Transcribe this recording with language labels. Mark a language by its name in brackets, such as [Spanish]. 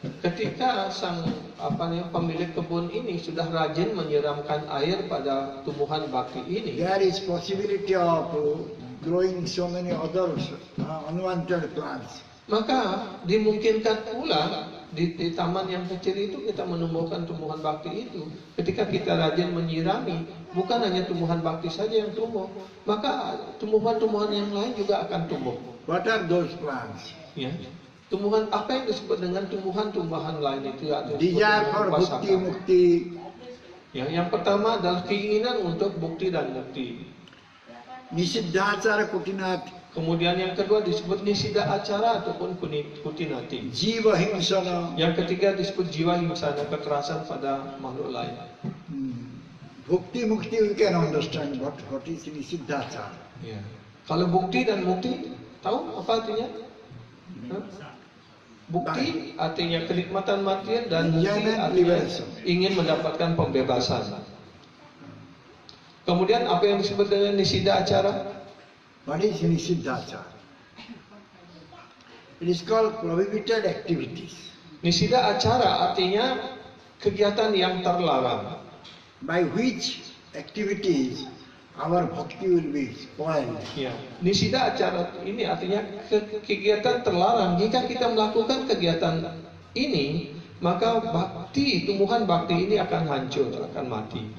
[Indonesian] ketika sang pemilik kebun ini sudah rajin menyiramkan air pada tumbuhan bakti ini, [English] there is possibility of growing so many other unwanted plants. [Indonesian] maka dimungkinkan pula di taman yang kecil itu kita menumbuhkan tumbuhan bakti itu. Ketika kita rajin menyirami, bukan hanya tumbuhan bakti saja yang tumbuh, maka tumbuhan-tumbuhan yang lain juga akan tumbuh. [English] What are those plants? [Indonesian] Ya. Tumbuhan apa yang disebut dengan tumbuhan-tumbuhan lain itu? [English] Desire for bhakti mukti. [Indonesian] Ya, yang pertama adalah keinginan untuk bukti dan mukti. [Sanskrit] Nisiddhachara kutinat. [Indonesian] Kemudian yang kedua disebut nisida acara ataupun kutinati. [Sanskrit] Jiva himsana. [Indonesian] Yang ketiga disebut jiwa himsana, kekerasan pada makhluk lain. [English] Bhakti mukti we can understand what is nisiddhachara. [Indonesian] Ya. Kalau bukti dan mukti, tahu apa artinya? Bukti artinya kenikmatan matian dan mukti artinya ingin mendapatkan pembebasan. Kemudian apa yang disebut dengan nisida acara? [English] What is nisiddhachara? It is called prohibited activities. [Indonesian] Nisida acara artinya kegiatan yang terlarang. [English] By which activities our bhakti will be spoiled. [Indonesian] Ya, nisida acara ini artinya kegiatan terlarang. Jika kita melakukan kegiatan ini, maka bakti, tumbuhan bakti ini akan hancur, akan mati.